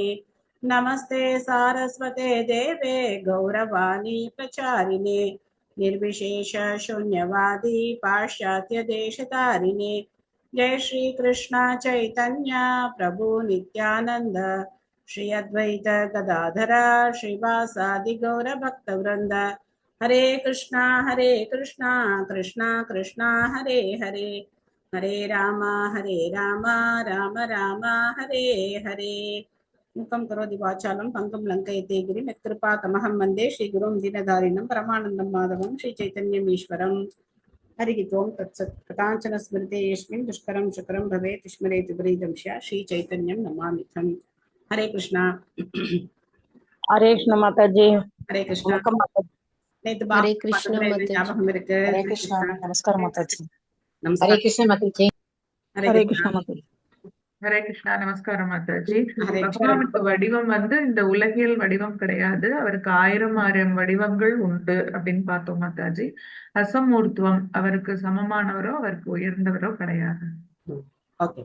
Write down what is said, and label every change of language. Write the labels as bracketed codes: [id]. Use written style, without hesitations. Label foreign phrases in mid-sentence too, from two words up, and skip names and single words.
[sa] नमस्ते सारस्वते देवे गौरवाणी प्रचारिणे निर्विशेष शून्यवादी पाश्चात्य देशतारिणे. जय श्री कृष्ण चैतन्य प्रभु नित्यानंद श्री अद्वैत गदाधर श्रीवासादि गौर भक्तवृंद. हरे कृष्णा कृष्णा कृष्णा हरे हरे हरे राम राम राम हरे हरे. मुखं करोति वाचालं पंकं लङ्कयते गिरिं यत्कृपातमहं वन्दे श्रीगुरुं दीनदारिणं परमानन्दं माधवं श्रीचैतन्यम् ईश्वरम्. हरिः ओं तत्सत्. कथाञ्चन स्मृते यस्मिन् दुष्करं शुकरं भवेत् स्मरेत् विपरीतं स्यात् श्रीचैतन्यं नमामिथम्. [hi] हरे कृष्णा. [ta] ஹரே கிருஷ்ண மாதாஜி. [hi] हरे कृष्णा. [ta] வணக்கம் மாதாஜி. நேத்து [hi] हरे [ta] பாகவத [hi] कृष्ण [ta] பாடத்துல என்ன [hi] माताजी. [ta] ஞாபகம் இருக்கு? [hi] हरे कृष्णा नमस्कार माताजी. हरे [ta] நமஸ்காரம். [hi] कृष्ण माताजी. हरे [ta] ஹரே [hi] कृष्णा. [ta] கிருஷ்ண மாதாஜி. ஹரே கிருஷ்ணா நமஸ்காரம் மாதாஜி. [hi] हरे [ta] பகவானுக்கு வடிவம் இந்த உலகியல் வடிவம் கிடையாது, அவருக்கு 1000 வடிவங்கள் உண்டு அப்படின்னு பார்த்தோம் மாதாஜி. அசமூர்த்துவம், அவருக்கு சமமானவரோ அவருக்கு உயர்ந்தவரோ கிடையாது. ஓகே.